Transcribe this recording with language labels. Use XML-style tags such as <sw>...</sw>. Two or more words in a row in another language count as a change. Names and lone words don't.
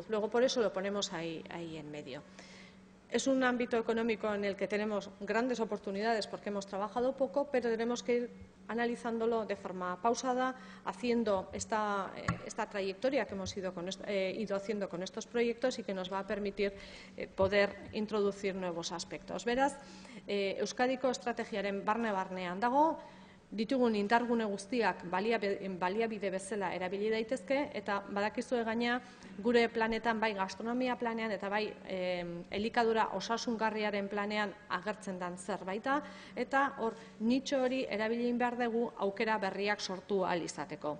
<es>Luego, por eso lo ponemos ahí en medio. Es un ámbito económico en el que tenemos grandes oportunidades porque hemos trabajado poco, pero tenemos que ir analizándolo de forma pausada, haciendo esta trayectoria que hemos ido haciendo con estos proyectos y que nos va a permitir poder introducir nuevos aspectos.</es> <eu>Beraz, Euskadiko estrategiaren barne-barnean dago, ditugun indargune guztiak baliabide bezala erabili daitezke, eta badakizue gaina gure planetan, bai gastronomia planean eta bai elikadura osasungarriaren planean agertzen den zerbaita, eta hor nitxo hori erabili behar dugu aukera berriak sortu ahal izateko.</eu>